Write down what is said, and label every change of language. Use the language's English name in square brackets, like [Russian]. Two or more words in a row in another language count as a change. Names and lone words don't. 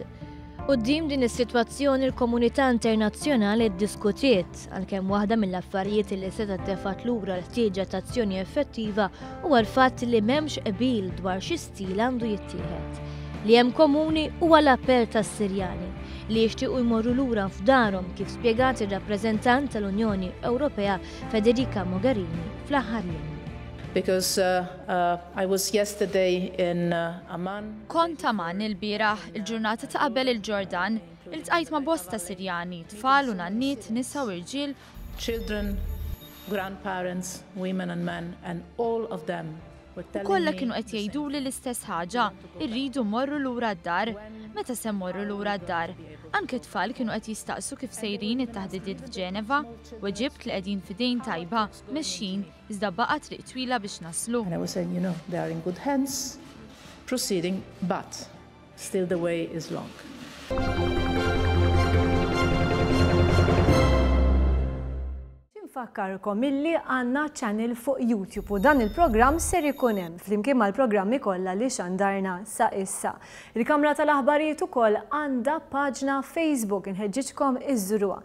[Maltese] Quddiem din is-sitwazzjoni l-komunità internazzjonali ddiskutiet għalkemm waħda mill-affarijiet li setgħet tefgħat lura l-ħtieġa ta' azzjoni effettiva huwa l-fatt li m'hemmx qbil dwar xi stil għandu jittieħed. Li hemm komuni huwa l-appell tas-Sirjani li jixtiequ jmorru lura f'darhom kif spjegat ir-rappreżentant tal-Unjoni Ewropea Federica Mogherini fl-aħħar jiem. [English] Because I was yesterday in Amman. [Maltese] Kont Amman il-bieraħ il-ġurnata ta' qabel il-Ġordan, iltqajt ma' bosta Sirjani, tfal u nannit, nisa u irġiel. [English] Children, grandparents, women and men, and all of them. [Maltese] U kollha kienu qed jgħiduli l-istess ħaġa, irridu mmorru lura d-dar. Meta se mmorru lura d-dar? Anke tfal kienu qed jistaqsu kif sejrin it-taħdidiet f'Ġeneva, u ġibt li qegħdin f'idejn tajba, mexxin, iżda baqa' triq twila biex naslu. [English] And I was saying, they are in good hands, proceeding, but still the way is long. [Maltese] Fakkarkom illi għanna channel fuq YouTube u dan il-programm ser ikun hemm flimkien mal-programmi kollha li xandarna sa issa. Il-Kamra tal-Aħbarijiet ukoll għandha paġna Facebook inħeġġitkom iżżuruha.